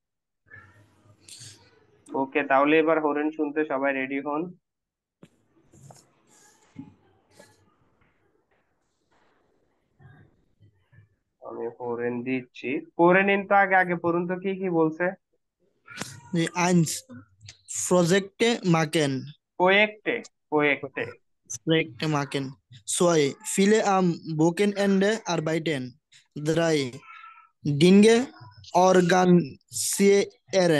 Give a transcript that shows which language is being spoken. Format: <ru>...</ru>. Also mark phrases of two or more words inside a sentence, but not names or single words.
<bn>ওকে, তাহলে এবার হরেন শুনতে সবাই রেডি হন। আমি হরেন দিচ্ছি, পড়ে নিন তো। আগে আগে পড়ুন তো কি কি বলছে।</bn> <de>Die 1. Projekte machen. Projekte, Projekte. Projekte machen. 2. Viele am Wochenende arbeiten. 3. Dinge organisieren.</de>